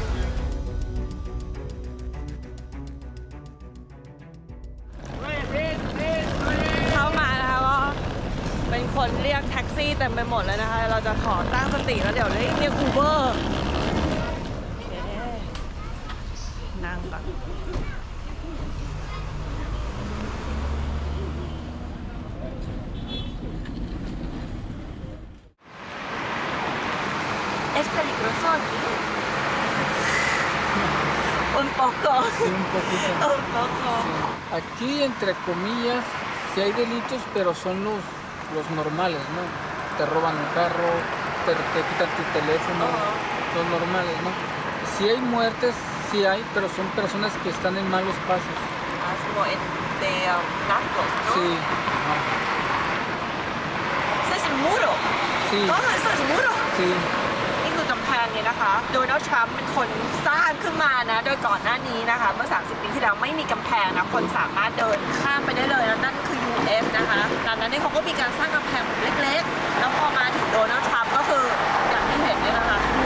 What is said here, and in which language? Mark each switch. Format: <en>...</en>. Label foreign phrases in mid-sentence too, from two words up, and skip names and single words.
<th>เข้ามานะคะก็เป็นคนเรียกแท็กซี่เต็มไปหมดเลยนะคะ เราจะขอตั้งสติแล้วเดี๋ยวเรียกอูเบอร์นั่งก่อน</th> <es>¿Es peligroso aquí? Un poco. Sí, un poquito. Un poco. Aquí, entre comillas, sí hay delitos, pero son los normales, ¿no? Te roban un carro, te quitan tu teléfono, los normales, ¿no? Sí hay muertes, sí hay, pero son personas que están en malos pasos. Ah, es como de narcos, ¿no? Sí. Ajá. Ese es el muro. Sí. Todo eso es muro. Sí.</es> <th>นี่คือกำแพงเนี่ยนะคะ โดนัลด์ทรัมป์เป็นคนสร้างขึ้นมานะ โดยก่อนหน้านี้นะคะ เมื่อ 30 ปีที่แล้วไม่มีกำแพงนะ คนสามารถเดินข้ามไปได้เลยแล้วนั่นคือ US นะคะดังนั้นเนี่ยเขาก็มีการสร้างกำแพงแบบเล็กๆ แล้วพอมาถึงโดนัลด์ทรัมป์ก็คืออย่างที่เห็นเนี่ยนะคะ</th>